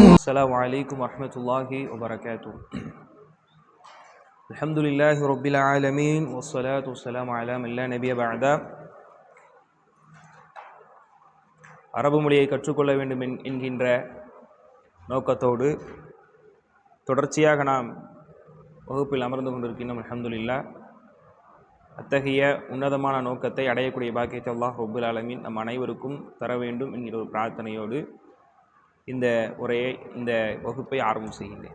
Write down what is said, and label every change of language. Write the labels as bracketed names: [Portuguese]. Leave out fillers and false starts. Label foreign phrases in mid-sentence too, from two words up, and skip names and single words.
[Arabic] السلام عليكم ورحمة الله وبركاته. الحمد لله رب العالمين والصلاة والسلام على من لا نبي بعد. [Tamil] அரபு மொழியை கற்றுக்கொள்ள வேண்டும் என்கின்ற நோக்கத்தோடு தொடர்ச்சியாக நாம் வகுப்பில் அமர்ந்து கொண்டிருக்கின்றோம். அல்ஹம்துலில்லாஹ். அத்தகைய உன்னதமான நோக்கத்தை அடையக்கூடிய பாக்கியத்தை [Arabic] الله رب العالمين [Tamil] நம் அனைவருக்கும் தர வேண்டும் என்கிற ஒரு பிரார்த்தனையோடு இந்த உரையை, இந்த வகுப்பை ஆரம்பம் செய்கின்றேன்.